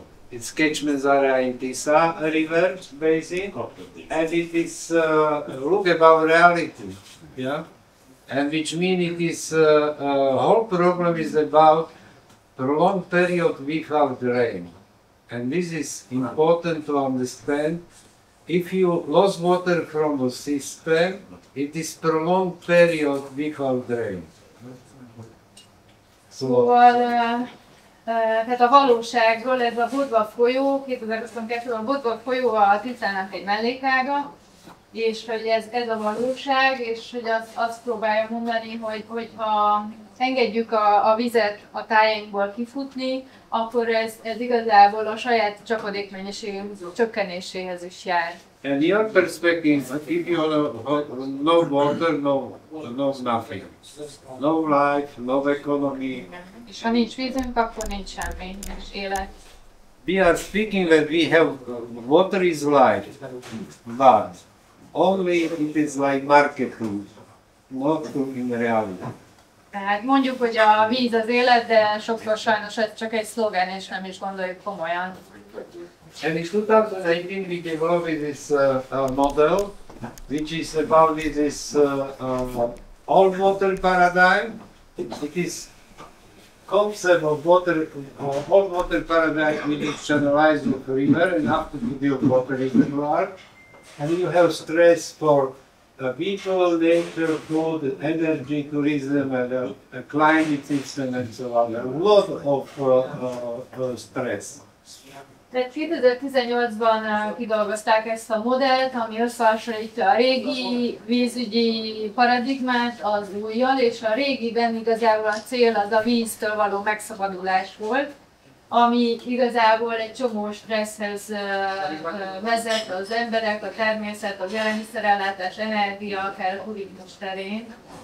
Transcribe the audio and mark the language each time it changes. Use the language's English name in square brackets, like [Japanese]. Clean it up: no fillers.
[English] It's catchment area in Tisa river basin, and it is look about reality, yeah, and which means it is whole problem is about prolonged period without rain, and this is important to understand. If you lose water from the system, it is prolonged period without rain. [Hungarian] Szóval, tehát a valóságról, ez a Bodva folyó, 2022-ben a Bodva folyó a Tiszának egy mellékága, és hogy ez a valóság, és hogy azt próbálja mondani, hogy ha engedjük a vizet a tájainkból kifutni, akkor ez igazából a saját csapadékmennyiség csökkenéséhez is jár. [English] And your perspective, if you no water, no nothing, no life, no economy. [Hungarian] És ha nincs vízünk, akkor nincs semmi, nincs élet. [English] We are speaking that we have water is life, but only it is like marketing, not in reality. [Hungarian] Tehát mondjuk, hogy a víz az élet, de sokszor sajnos ez csak egy szlogen, és nem is gondoljuk komolyan. [English] And in 2018 we developed this model, which is about this all water paradigm. It is concept of water, all water paradigm which is channelized with a river and after to build water reservoir. And you have stress for people, nature, food, energy, tourism, and climate system, and so on. A lot of stress. [Hungarian] Tehát 2018-ban kidolgozták ezt a modellt, ami összehasonlítja a régi vízügyi paradigmát az újjal, és a régiben igazából a cél az a víztől való megszabadulás volt, ami igazából egy csomó stresszhez vezet az emberek, a természet, az élelmiszerellátás, energia, akár turizmus terén.